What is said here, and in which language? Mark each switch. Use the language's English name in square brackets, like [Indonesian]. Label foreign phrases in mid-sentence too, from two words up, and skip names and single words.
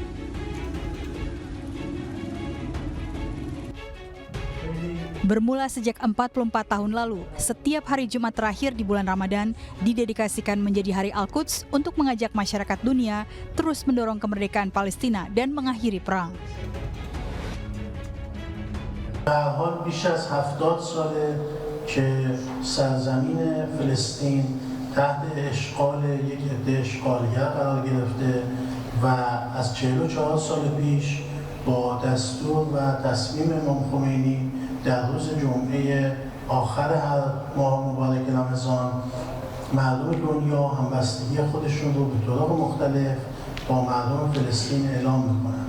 [Indonesian] Bermula sejak 44 tahun lalu, setiap hari Jumat terakhir di bulan Ramadan didedikasikan menjadi Hari Al-Quds untuk mengajak masyarakat dunia terus mendorong kemerdekaan Palestina dan mengakhiri perang. [Persian] حال بیش از 70 ساله که سرزمین فلسطین تحت اشغال یک عده اشغالگر قرار گرفته و از 44 سال پیش با دستور و تصمیم امام خمینی در روز جمعه آخر هر ماه مبارک رمضان مردم دنیا همبستگی خودشون رو به طرق مختلف با مردم فلسطین اعلام میکنن.